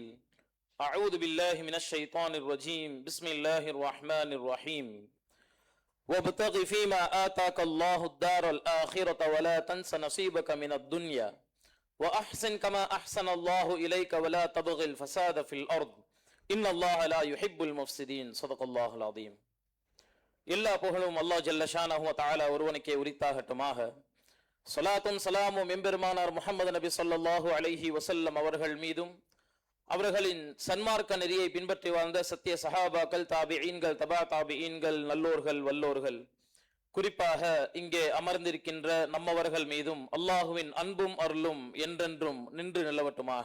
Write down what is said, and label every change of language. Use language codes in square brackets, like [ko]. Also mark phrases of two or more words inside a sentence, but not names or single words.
[ar] أعوذ بالله من الشيطان الرجيم بسم الله الرحمن الرحيم. وابتغ فيما آتاك الله الدار الآخرة ولا تنس نصيبك من الدنيا. وأحسن كما أحسن الله إليك ولا تبغ الفساد في الأرض. إن الله لا يحب المفسدين صدق الله العظيم. [ta] எல்லா புகழும் அல்லாஹ் [ar] جل شأنه وتعالى [ta] ஒருவனுக்கே உரித்தாகட்டுமாக. ஸலாத்தும் ஸலாமும் எம்பெருமானார் முஹம்மது நபி [ar] صلى الله عليه وسلم [ta] அவர்கள் மீதும் அவர்களின் சன்மார்க்க நெறியை பின்பற்றி வாழ்ந்த சத்திய சஹாபாக்கள், தாபிஈன்கள், தபா தாபிஈன்கள், நல்லோர்கள், வல்லோர்கள், குறிப்பாக இங்கே அமர்ந்திருக்கின்ற நம்மவர்கள் மீதும் அல்லாஹுவின் அன்பும் அருளும் என்றென்றும் நின்று நிலவட்டுமாக.